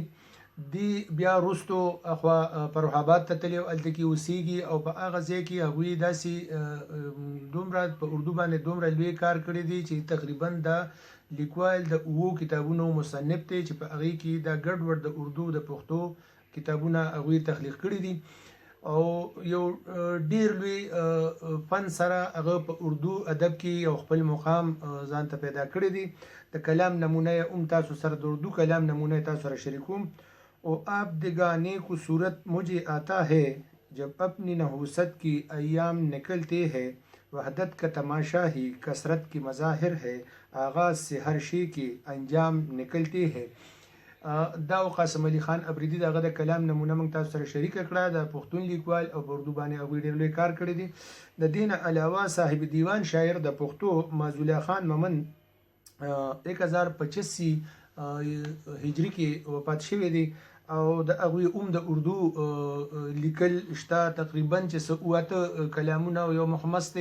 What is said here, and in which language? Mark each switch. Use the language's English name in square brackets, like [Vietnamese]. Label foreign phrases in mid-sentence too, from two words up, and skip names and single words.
[Pashto] دی بیا وروستو اخوا فرح آباد ته تللی او هلته کې اوسېږي او په هغه ځای کې هغوی داسې دومره په اردو باندې دومره لوی کار کړی دی چې تقریبا دا لیکوال د 7 کتابونو مصنف دی چې په هغې کې دا ګډوډ د اردو د پښتو کتابونه هغوی تخلیق کړي دي او یو ډیر لوی فن سره هغه په اردو ادب کې یو خپل مقام ځان ته پیدا کړی دی. د کلام نمونه هم تاسو سره د اردو کلام نمونه تاسو سره شریکوم. [Urdu] او آپ دگانے کو صورت مجھے آتا ہے جب اپنی نحوست کی ایام نکلتے ہیں، وحدت کا تماشا ہی کثرت کی مظاہر ہے، آغاز سے ہر شے کی انجام نکلتے ہیں. [Pashto] دا قاسم علي خان افریدي دغه د کلام نمونه موږ تاسو سره شریکه کړه. د پښتون لیکوال او په اردو باندې هغوی ډېر لوی کار کړی دی. د دې نه علاوه صاحب دیوان شاعر د پښتو معزوله خان ممن 1085 هجري کې وفات شوی دی او د هغوی هم د اردو لیکل شته تقریبا چې څه 8 کلامونه او یو مخمس دی.